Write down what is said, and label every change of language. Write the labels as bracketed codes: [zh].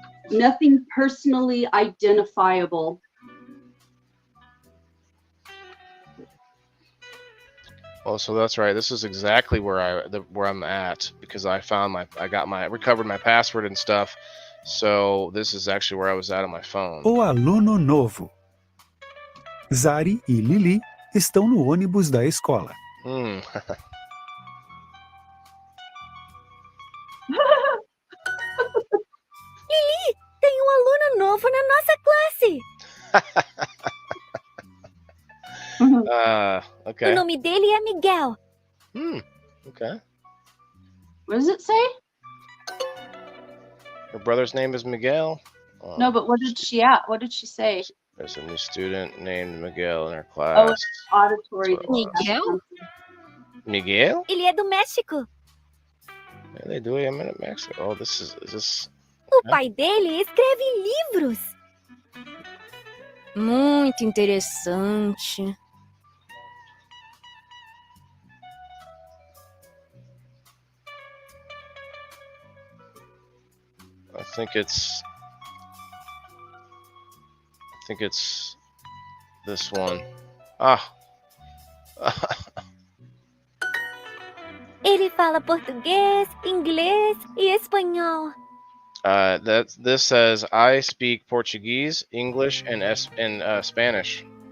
[en] Nothing personally identifiable. Well, so that's right. This is exactly where where I'm at, because I recovered my password and stuff. So this is actually where I was at on my phone. [pt] O aluno novo. Zari e Lili estão no ônibus da escola. Lili, tem um aluno novo na nossa classe. [en] Okay. [pt] O nome dele é Miguel. [en] Okay. What does it say? Her brother's name is Miguel. No, but what did she say? There's a new student named Miguel in her Oh, class. it's auditory. Miguel? Miguel? [pt] Ele é do México. [en] Yeah, they do it in Mexico. Oh, is this? [pt] O pai dele escreve livros. Muito interessante. [en] I think it's this one. [pt] Ele fala português, inglês e espanhol. [en] This says I speak Portuguese, English, and Spanish.